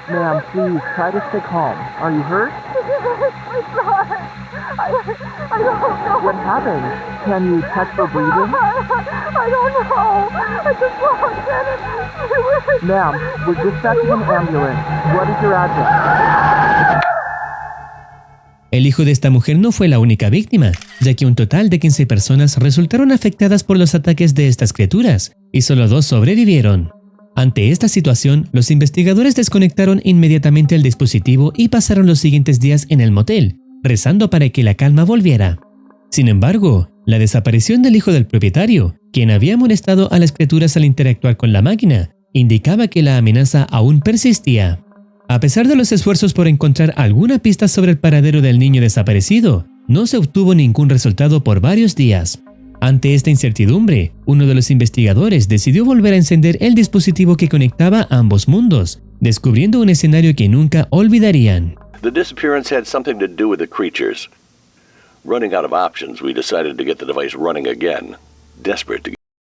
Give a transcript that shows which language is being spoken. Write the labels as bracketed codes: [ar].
[en] Ma'am, please, try to stay calm. Are you hurt? My son. I don't know. What happened? Can you check for breathing? I don't know. I just walked in and... Ma'am, we're dispatching an ambulance. What is your address? [es] El hijo de esta mujer no fue la única víctima, ya que un total de 15 personas resultaron afectadas por los ataques de estas criaturas, y solo 2 sobrevivieron. Ante esta situación, los investigadores desconectaron inmediatamente el dispositivo y pasaron los siguientes días en el motel, rezando para que la calma volviera. Sin embargo, la desaparición del hijo del propietario, quien había molestado a las criaturas al interactuar con la máquina, indicaba que la amenaza aún persistía. A pesar de los esfuerzos por encontrar alguna pista sobre el paradero del niño desaparecido, no se obtuvo ningún resultado por varios días. Ante esta incertidumbre, uno de los investigadores decidió volver a encender el dispositivo que conectaba ambos mundos, descubriendo un escenario que nunca olvidarían. [en] The disappearance had something to do with the creatures. Running out of options, we decided to get the device running again, desperate to